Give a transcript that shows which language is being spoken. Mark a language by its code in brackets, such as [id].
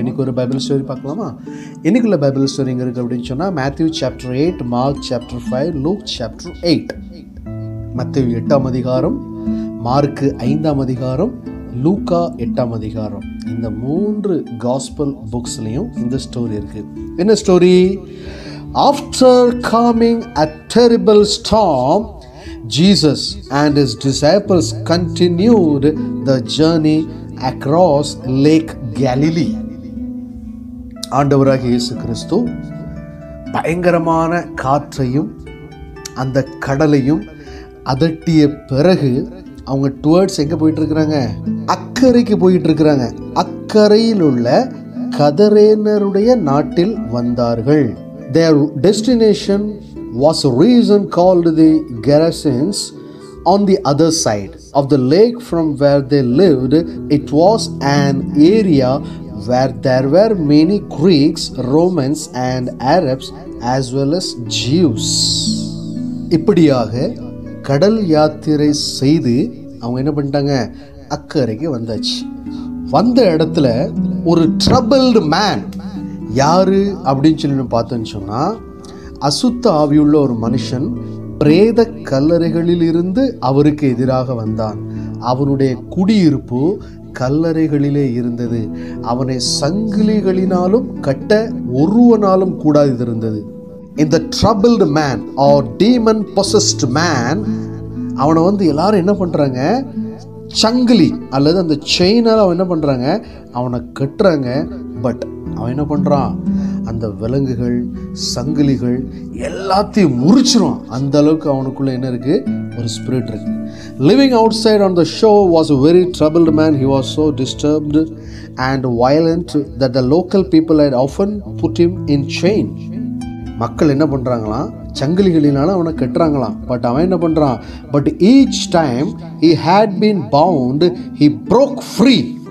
[ta] இன்னைக்கு ஒரு Bible story பார்க்கலாமா? இன்னைக்குள்ள பைபிள் ஸ்டோரி எங்கே இருக்குது அப்படின்னு சொன்னால், Matthew chapter 8, mark chapter 5, look chapter 8. மத்தேயு 8ஆம் அதிகாரம், மார்க்கு 5ஆம் அதிகாரம், லூக்கா 8ஆம் அதிகாரம். இந்த 3 காஸ்பல் புக்ஸ்லையும் இந்த ஸ்டோரி இருக்குது. என்ன story? [en] After calming a terrible storm, Jesus and his disciples continued the journey across Lake Galilee. [ta] ஆண்டவராகிய இயேசு கிறிஸ்து பயங்கரமான காற்றையும் அந்த கடலையும் அதட்டிய பிறகு அவங்க டுவர்ட்ஸ் எங்கே போயிட்டு இருக்கிறாங்க? அக்கறைக்கு போயிட்டு இருக்கிறாங்க. அக்கறையில் உள்ள கதரேனருடைய நாட்டில் வந்தார்கள். [en] Their destination was a region called the Gerasenes. On the other side of the lake from where they lived, it was an area where there were many Greeks, Romans and Arabs as well as Jews. [ta] இப்படியாக கடல் யாத்திரை செய்து அவங்க என்ன பண்ணிட்டாங்க? அக்கறைக்கு வந்தாச்சு. வந்த இடத்துல ஒரு [en] troubled man, [ta] யாரு அப்படின்னு சொல்லி பார்த்தோன்னு சொன்னால், அசுத்த ஆவியுள்ள ஒரு மனுஷன் பிரேத கல்லறைகளில் இருந்து அவருக்கு எதிராக வந்தான். அவனுடைய குடியிருப்பு கல்லறைகளிலே இருந்தது. அவனை சங்கிலிகளினாலும் கட்ட ஒருவனாலும் கூடாது இருந்தது. இந்த [en] troubled man or demon possessed man, [ta] அவனை எல்லாரும் என்ன பண்ணுறாங்க? சங்கிலி அல்லது அந்த செயினால் அவன் என்ன பண்ணுறாங்க? அவனை கட்டுறாங்க. பட் அவன் என்ன பண்ணுறான்? அந்த விலங்குகள், சங்கிலிகள் எல்லாத்தையும் முறிச்சிடும். அந்த அளவுக்கு அவனுக்குள்ள என்ன இருக்கு? ஒரு ஸ்பிரிட் இருக்கு. [en] Living outside on the shore was a very troubled man. He was so disturbed and violent that the local people had often put him in chain. [ta] மக்கள் என்ன பண்றாங்களாம்? சங்கிலிகளினால அவனை கட்டுறாங்களாம். பட் அவன் என்ன பண்றான்? [en] But each time he had been bound, he broke free.